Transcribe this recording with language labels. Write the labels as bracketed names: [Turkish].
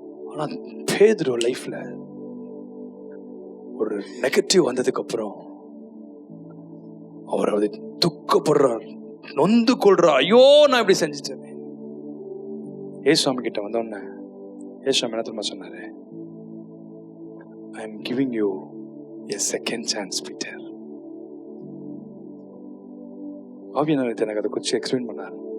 [Tamil] ஆனா பேதுரு லைஃப்ல ஒரு நெகட்டிவ் வந்ததுக்கு அப்புறம் அவர் அதை துக்கப்படுறார், நொந்து கொள்றார். ஐயோ நான் இப்படி செஞ்சுட்டேன். ஏசுவாமி கிட்ட வந்தோடனே ஏசுவாமி என்ன தெரியுமா சொன்னாரு? [English] I am giving you a second chance, Peter. [Tamil] ஆவியானவர் எனக்கு அதை குறித்து எக்ஸ்பிளைன் பண்ணார்.